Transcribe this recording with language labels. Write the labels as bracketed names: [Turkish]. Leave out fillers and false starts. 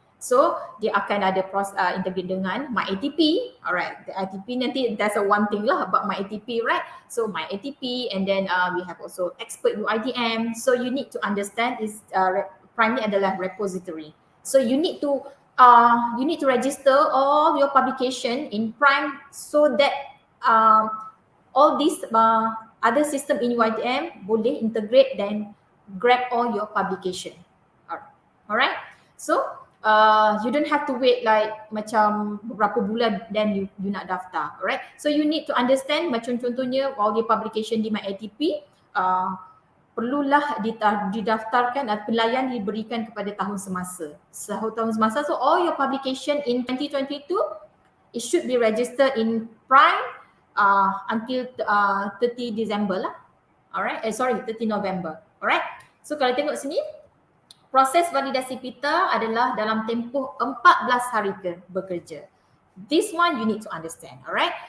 [Malay] So dia akan ada integrate dengan MyATP, alright. [English] The ATP nanti that's a one thing lah about MyATP, right? So MyATP, and then we have also expert UiTM. So you need to understand is primarily adalah repository. So you need to register all your publication in Prime so that all these other system in UiTM boleh integrate dan grab all your publication. Alright, so you don't have to wait like [Malay] macam beberapa bulan [English] then you [Malay] nak daftar, [English] alright? So you need to understand, [Malay] macam contohnya [English] all your publication [Malay] di MyATP perlulah didaftarkan atau pelayan diberikan kepada tahun semasa. Tahun semasa, [English] so all your publication in 2022 it should be registered in Prime until 30 December lah. Alright, 30 November. Alright. [Malay] So kalau tengok sini, proses validasi PITA adalah dalam tempoh 14 hari bekerja. [English] This one you need to understand, alright?